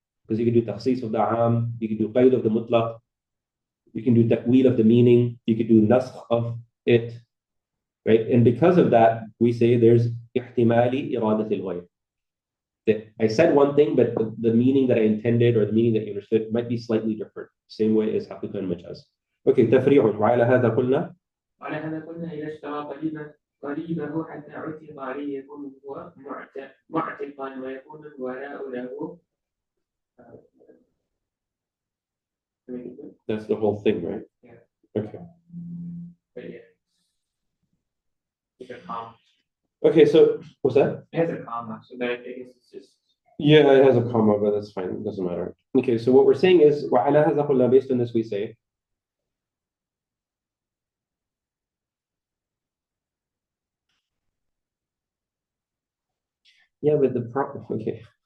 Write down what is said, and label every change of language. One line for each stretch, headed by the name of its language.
English: Because you can do takhsis of the am, you can do qayd of the mutlaq, you can do ta'wil of the meaning, you can do naskh of it, right? And because of that, we say there's ihtimali iradat al-ghayr. That I said one thing, but the meaning that I intended or the meaning that you understood might be slightly different. Same way as haqiqa and majaz.
Arabic: Okay, تفريع وعلى هذا قلنا. وعلى هذا قلنا إذا اشترى قريبه حتى عتق عليه يكون هو معتقا ويكون الولاء له.
English: That's the whole thing, right? Yeah. Okay. But yeah. It's a comma. Okay, so what's that? It has a comma, so that I guess it's just. Yeah, it has a comma, but that's fine. It doesn't matter. Okay, so what we're saying is,
Arabic: وَعَلَى هَذَا قُلْنَا,
English: based on this we say, yeah, but the problem, okay.